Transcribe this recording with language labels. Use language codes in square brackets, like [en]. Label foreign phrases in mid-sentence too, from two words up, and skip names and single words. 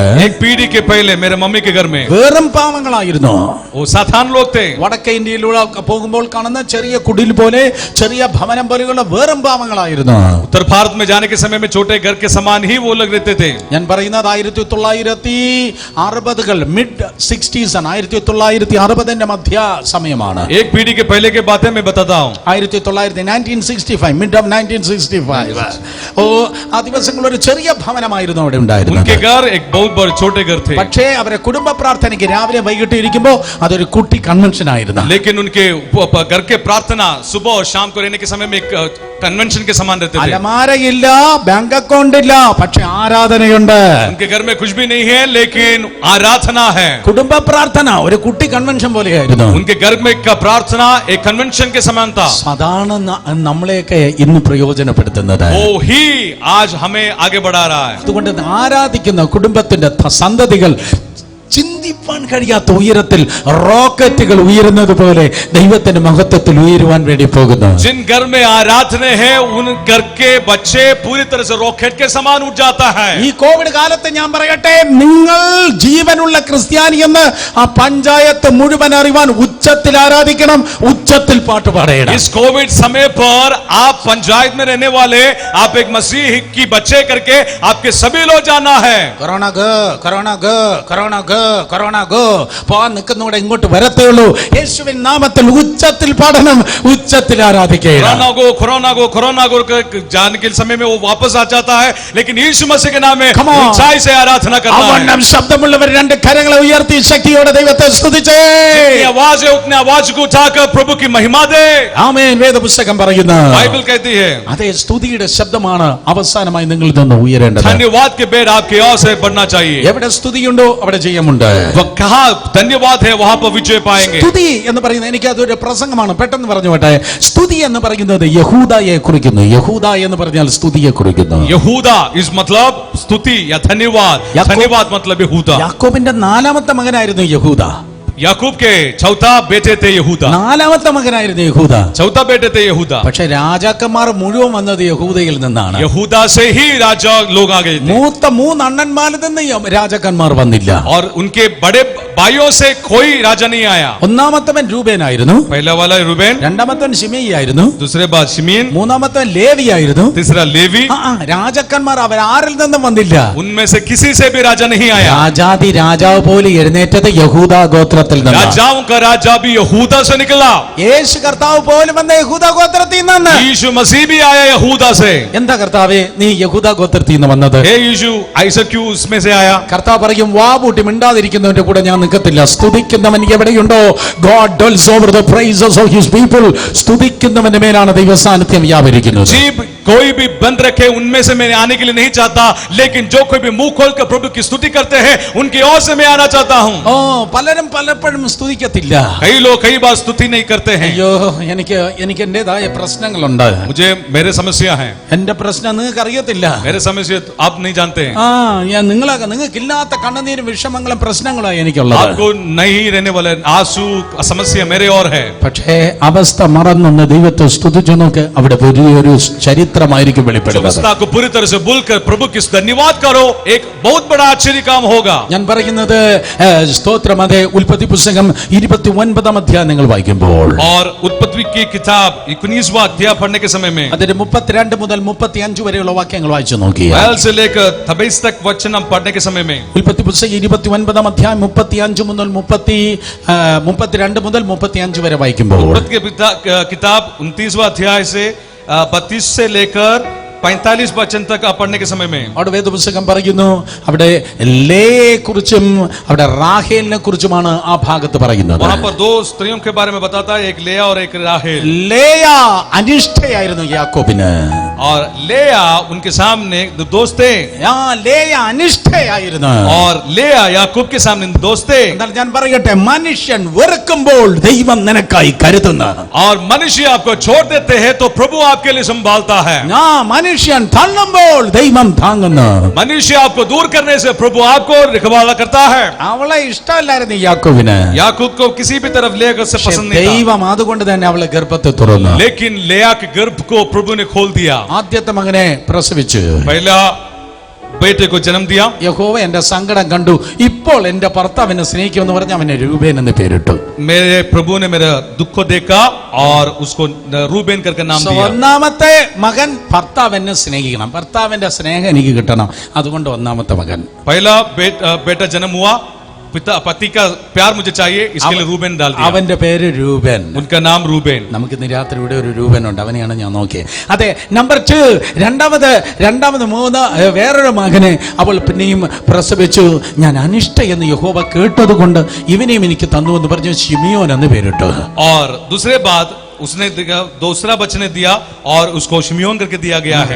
[hi] एक पीढ़ी के पहले मेरे मम्मी के घर में [ml] വെറും പാവങ്ങളായിരുന്നു. [hi] वो साधारण लोग थे। [ml] വടക്കേ ഇന്ത്യയിലൂടെ പോകുമ്പോൾ കാണുന്ന ചെറിയ കുടിൽ പോലെ, ചെറിയ ഭവനം പോലെയുള്ള വെറും പാവങ്ങളായിരുന്നു. [hi] उत्तर भारत में जाने के समय में छोटे घर के समान ही वो लोग रहते थे। [ml] ഞാൻ പറയുന്നത് 1960 [en] mid 60s [ml] ആണ്. 1960 മധ്യ സമയമാണ്. [hi] एक पीढ़ी के पहले के बातें मैं बताता हूँ। [en] 1965 mid of 1965. [ml] ഓ, ആ ദിവസങ്ങളിൽ ഒരു ചെറിയ ഭവനമായിരുന്നു അവിടെ ഉണ്ടായിരുന്നത്. [hi] उनके घर एक बहुत बड़े छोटे घर थे, [ml] പക്ഷേ അവരെ കുടുംബ പ്രാർത്ഥനയ്ക്ക് രാവിലെ വൈകിട്ട് ഇരിക്കുമ്പോൾ അതൊരു കുട്ടി കൺവെൻഷൻ ആയിരുന്നു. [hi] लेकिन उनके घर के प्रार्थना सुबह और शाम को रहने के समय में एक कन्वेंशन के समान रहते थे। [ml] അലമാരയില്ല, ബാങ്ക് അക്കൗണ്ട് ഇല്ല, പക്ഷെ ആരാധനയുണ്ട്. [hi] उनके घर में कुछ भी नहीं है लेकिन आराधना है। [ml] കുടുംബ പ്രാർത്ഥന ഒരു കുട്ടി കൺവെൻഷൻ പോലെയായിരുന്നു. [hi] उनके घर में का प्रार्थना एक कन्वेंशन के समान था। [ml] അതാണ് നമ്മളെയൊക്കെ ഇന്ന് പ്രയോജനപ്പെടുത്തുന്നത്. [hi] वो ही आज हमें आगे बढ़ा रहा है। [ml] അതുകൊണ്ട് ആരാധിക്കുന്ന കുടുംബത്തിന്റെ സന്തതികൾ ചിന്തിപ്പാൻ കഴിയാത്ത ഉയരത്തിൽ റോക്കറ്റുകൾ ഉയരുന്നത് പോലെ ദൈവത്തിന്റെ മഹത്വത്തിൽ ഉയരുവാൻ വേണ്ടി പോകുന്നു. [hi] जिन घर में आराधना है उन घर के बच्चे पूरी तरह से रॉकेट के समान उठ जाता है। [ml] ഈ കോവിഡ് കാലത്ത് ഞാൻ പറയട്ടെ, നിങ്ങൾ ജീവനുള്ള ക്രിസ്ത്യാനി എന്ന് ആ പഞ്ചായത്ത് മുഴുവൻ അറിവാൻ ഉച്ചത്തിൽ ആരാധിക്കണം, ഉച്ചത്തിൽ പാട്ട് പാടണം. [hi] इस कोविड समय पर आप पंचायत में रहने वाले आप एक मसीह की बच्चे करके आपके सभी लोग जाना है। [en] Corona go, Corona go, Corona go, Corona go. [ml] പോവാൻ നിൽക്കുന്നൂടെ ഇങ്ങോട്ട് വരത്തേ ഉള്ളൂ. യേശുവിൻ നാമത്തിൽ ഉച്ചത്തിൽ പാടണം, ഉച്ചത്തിൽ ആരാധിക്കണം. [hi] कोरोना को जाने के समय में वो वापस आ जाता है, लेकिन यीशु मसीह के नाम में [en] Come on. [hi] ऊंचाई से आराधना करना है। [ml] അവണ്ണം ശബ്ദമുള്ളവർ 2 കരങ്ങളെ ഉയർത്തി ശക്തിയോടെ ദൈവത്തെ സ്തുതിച്ചേ. [hi] जितनी आवाज है उतने आवाज को उठाकर प्रभु की महिमा दे। [ml] ആമേൻ. വേദപുസ്തകം പറയുന്നു. [hi] बाइबल कहती है [ml] അതേ സ്തുതിയുടെ ശബ്ദമാണ് അവസാനമായി നിങ്ങളിൽ നിന്ന് ഉയരേണ്ടത്. [hi] धन्यवाद के बेड आपके ओर से बढ़ना चाहिए। [ml] എവിടെ സ്തുതിയുണ്ടോ അവിടെ ജയമുണ്ട്. [hi] कहा धन्यवाद है वहां पर विजय पाएंगे। [ml] സ്തുതി എന്ന് പറയുന്നത്, എനിക്ക് അതൊരു പ്രസംഗമാണ്, പെട്ടെന്ന് പറഞ്ഞു പോട്ടെ. സ്തുതി എന്ന് പറയുന്നത് യഹൂദയെ കുറിക്കുന്നു. യഹൂദ എന്ന് പറഞ്ഞാൽ സ്തുതിയെ കുറിക്കുന്നു. [hi] यहूदा इस मतलब स्तुति या धन्यवाद। धन्यवाद मतलब यहूदा। [ml] യാക്കോബിന്റെ 4ാമത്തെ മകനായിരുന്നു യഹൂദ. [hi] याकूब के चौथा बेटे थे यहूदा। [ml] 4ാമത്തെ മകനായിരുന്നു യഹൂദ. [hi] चौथा बेटे थे यहूदा। [ml] പക്ഷെ രാജാക്കന്മാർ മുഴുവൻ വന്നത് യഹൂദയിൽ നിന്നാണ്. [hi] यहूदा से ही राजा लोग आ गए थे। [ml] മൂത്ത 3 അണ്ണന്മാരിൽ നിന്ന് രാജാക്കന്മാർ വന്നില്ല. [hi] और उनके बड़े भाइयों से कोई राजा नहीं आया। [ml] ഒന്നാമത്തവൻ രൂബേനായിരുന്നു, [hi] पहला वाला रूबेन, [ml] രണ്ടാമത്തവൻ ശിമെയി ആയിരുന്നു, [hi] दूसरे बाद शिमीन, [ml] മൂന്നാമത്തവൻ ലേവി ആയിരുന്നു. [hi] तीसरा लेवी। [ml] രാജാക്കന്മാർ അവർ ആരിൽ നിന്നും വന്നില്ല. [hi] उनमें से किसी से भी राजा नहीं आया। [ml] രാജാതി രാജാവ് പോലെ എഴുന്നേറ്റത് യഹൂദ ഗോത്രത്തിൽ നിന്നാണ്. [hi] राजाओं का राजा भी यहूदा से निकला। [ml] യേശു കർത്താവ് പോലും വന്ന യഹൂദ ഗോത്രത്തിൽ നിന്നാണ്. [hi] यीशु मसीह भी आया यहूदा से। [ml] എന്താ കർത്താവേ നീ യഹൂദ ഗോത്രത്തിൽ നിന്ന് വന്നത്? [hi] हे यीशु ऐसा क्यों उसमें से आया? [ml] കർത്താവ് പറയും, വാ പൂട്ടി മിണ്ടാതിരിക്കുന്നവന്റെ കൂടെ ഞാൻ നിൽക്കത്തില്ല. സ്തുതിക്കുന്നവൻ എവിടെയുണ്ടോ, [en] God dwells over the praises of his people. [ml] സ്തുതിക്കുന്നവന്റെ മേലാണ് ദൈവസാന്നിധ്യം വ്യാപരിക്കുന്നത്. [hi] जीभ कोई भी बंद रखे उनमें से मैं आने के लिए नहीं चाहता, लेकिन जो कोई भी मुंह खोलकर प्रभु की स्तुति करते हैं उनकी ओर से मैं आना चाहता हूं। [ml] പലരും പലപ്പോഴും സ്തുതിക്കത്തില്ല. [hi] कई लोग कई बार स्तुति नहीं करते हैं। [ml] അയ്യോ, എനിക്ക് എന്റേതായ പ്രശ്നങ്ങളുണ്ട്. [hi] मुझे मेरे समस्या है। [ml] എന്റെ പ്രശ്നം നിങ്ങൾക്ക് അറിയത്തില്ല. [hi] मेरे समस्या आप नहीं जानते हैं। [ml] നിങ്ങൾക്കില്ലാത്ത കണ്ണുനീരും വിഷമങ്ങളും പ്രശ്നങ്ങളാണ് എനിക്കുള്ളത്. [hi] आपको नहीं रहने वाले आंसू समस्या मेरे और है। [ml] പക്ഷേ അവസ്ഥ മറന്നൊന്ന് ദൈവത്തെ സ്തുതിച്ചു നോക്ക്, അവിടെ വലിയൊരു ചരിത്രം മാത്രമായിരിക്കും [hi] जो [ml] വെളിപ്പെടുന്നത്. [hi] वस्तुता को पूरी तरह से भूलकर प्रभु की धन्यवाद करो, एक बहुत बड़ा आश्चर्य काम होगा. [ml] ഞാൻ പറയുന്നത് സ്തോത്രം, അതെ, ഉൽപ്പത്തി പുസ്തകം 29 അധ്യായം നിങ്ങൾ വായിക്കുമ്പോൾ [hi] और उत्पत्ति की किताब 19वां अध्याय पढ़ने के समय में [ml] അതിന്റെ 32 മുതൽ 35 വരെയുള്ള വാക്യങ്ങൾ വായിച്ചു നോക്കിയാൽ [hi] पहल से लेकर 23 तक वचन हम पढ़ने के समय में [ml] ഉൽപ്പത്തി പുസ്തകം 29 അധ്യായം 35 മുതൽ 32 മുതൽ 35 വരെ വായിക്കുമ്പോൾ [hi] उत्पत्ति की किताब 29वां अध्याय से 32 से लेकर 45 वचन तक आप पढ़ने के समय में [ml] അവിടെ വേദപുസ്തകം പറയുന്നു, അവിടെ ലേയെ കുറിച്ചും അവിടെ റാഹേലിനെ കുറിച്ചുമാണ് ആ ഭാഗത്ത് പറയുന്നത്. [hi] वहां पर दो स्त्रियों के बारे में बताता है, एक लेया और एक राहेल. [ml] ലേയ അനിഷ്ടയായിരുന്നു യാക്കോബിന്. [hi] और लेया उनके सामने दोस्त थे, [ml] ലേയ അനിഷ്ടയായിരുന്നു. [hi] और लेया याकूब के सामने दोस्त थे. [ml] എന്നാൽ ഞാൻ പറയട്ടെ, മനുഷ്യൻ വെറുക്കുമ്പോൾ ദൈവം നിനക്കായി കരുതുന്നു. [hi] और मनुष्य आपको छोड़ देते हैं तो प्रभु आपके लिए संभालता है. [ml] മനുഷ്യൻ തള്ളുമ്പോൾ ദൈവം താങ്ങുന്നു. [hi] मनुष्य आपको दूर करने से प्रभु आपको रखवाला करता है. [ml] അവളെ ഇഷ്ടമല്ലായിരുന്നു യാക്കോബിന്. [hi] याकूब को किसी भी तरफ लेकर से पसंद नहीं था, [ml] ദൈവം അതുകൊണ്ട് തന്നെ അവളെ ഗർഭത്തെ തുറന്നു. [hi] लेकिन लेया के गर्भ को प्रभु ने खोल दिया. [ml] ആദ്യത്തെ മകനെ പ്രസവിച്ചു. [hi] पहला बेटे को जन्म दिया. [ml] യഹോവ എന്റെ സങ്കടം കണ്ടു, ഇപ്പോൾ എന്റെ ഭർത്താവിനെ സ്നേഹിക്കുമെന്ന് പറഞ്ഞ് അവനെ രൂപേൻ എന്ന് പേരിട്ടു. [hi] मेरे प्रभु ने मेरा दुख को देखा और उसको रूबेन करके नाम दिया. [ml] ഒന്നാമത്തെ മകൻ ഭർത്താവിനെ സ്നേഹിക്കണം, ഭർത്താവിന്റെ സ്നേഹം എനിക്ക് കിട്ടണം, അതുകൊണ്ട് ഒന്നാമത്തെ മകൻ. [hi] पहला बेटा जन्म हुआ, पति का प्यार मुझे चाहिए, इसके लिए रूबेन डाल दिया. [ml] അവന്റെ പേര് രൂപൻ. [hi] उनका नाम रूबेन. [ml] നമുക്ക് ഇന്ന് രാത്രി ഇവിടെ ഒരു രൂപനുണ്ട്, അവനെയാണ് ഞാൻ നോക്കിയത്. അതെ, നമ്പർ 2, രണ്ടാമത് 3 വേറൊരു മകനെ അവൾ പിന്നെയും പ്രസവിച്ചു. ഞാൻ അനിഷ്ട എന്ന് യഹോവ കേട്ടത് കൊണ്ട് ഇവനെയും എനിക്ക് തന്നു എന്ന് പറഞ്ഞു ശിമിയോൻ എന്ന് പേരിട്ടു. [hi] और दूसरे बाद उसने दूसरा बच्चे ने दिया और उसको शिमियोन करके दिया गया है.